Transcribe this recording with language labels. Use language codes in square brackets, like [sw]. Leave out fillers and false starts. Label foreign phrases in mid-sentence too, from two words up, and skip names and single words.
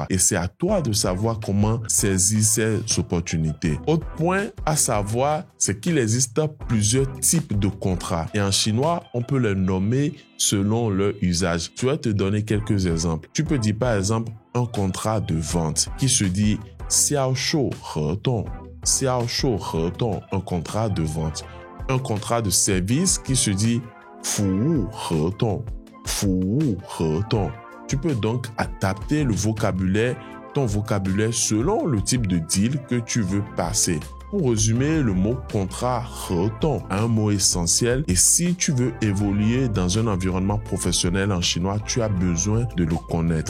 [fr] Et c'est à toi de savoir comment saisir ces opportunités. Autre point à savoir, c'est qu'il existe plusieurs types de contrats. Et en chinois, on peut les nommer selon leur usage. Je vais te donner quelques exemples. Tu peux dire par exemple un contrat de vente qui se dit [zh] 销售合同. 销售合同, [fr] un contrat de vente. Un contrat de service qui se dit [zh] 服务合同. 服务合同. [fr] Tu peux donc adapter ton vocabulaire selon le type de deal que tu veux passer. Pour résumer, le mot contrat "he" a un mot essentiel et si tu veux évoluer dans un environnement professionnel en chinois, tu as besoin de le connaître.